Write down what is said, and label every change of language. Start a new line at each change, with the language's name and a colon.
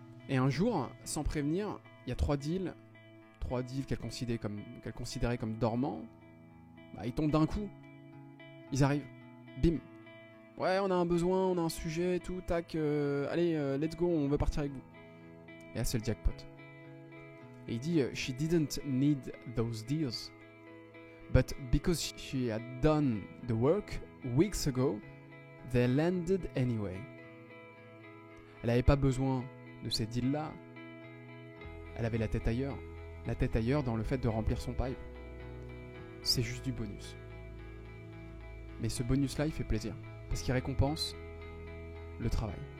French: Et un jour, sans prévenir, il y a 3 deals qu'elle considérait comme dormants. Ils tombent d'un coup. Ils arrivent. Bim. Ouais, on a un besoin, on a un sujet, tout, tac. Allez, let's go, on veut partir avec vous. Et là, c'est le jackpot. Et il dit,
English: she didn't need those deals. But because she had done the work weeks ago, they landed anyway.
French: Elle n'avait pas besoin de ces deals-là. Elle avait la tête ailleurs. La tête ailleurs dans le fait de remplir son pipe. C'est juste du bonus. Mais ce bonus-là, il fait plaisir. Parce qu'il récompense le travail.